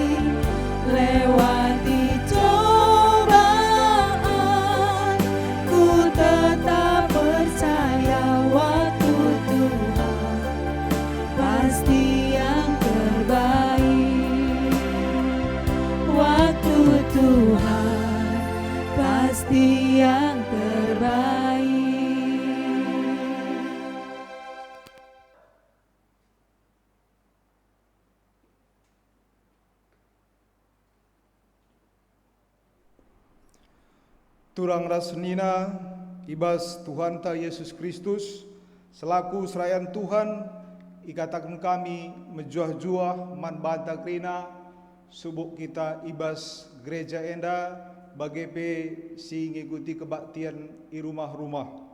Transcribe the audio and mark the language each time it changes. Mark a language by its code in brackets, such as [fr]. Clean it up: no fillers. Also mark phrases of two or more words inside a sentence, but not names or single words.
[id] Lewati cobaan, ku tetap percaya waktu Tuhan pasti yang terbaik. Waktu Tuhan pasti yang terbaik. [btx] Turang rasenina ibas Tuhan ta Yesus Kristus selaku serayan Tuhan ikatakan kami menjuah-juah man banta krina subuk kita ibas gereja enda bagepe si ngikuti kebaktian i rumah-rumah.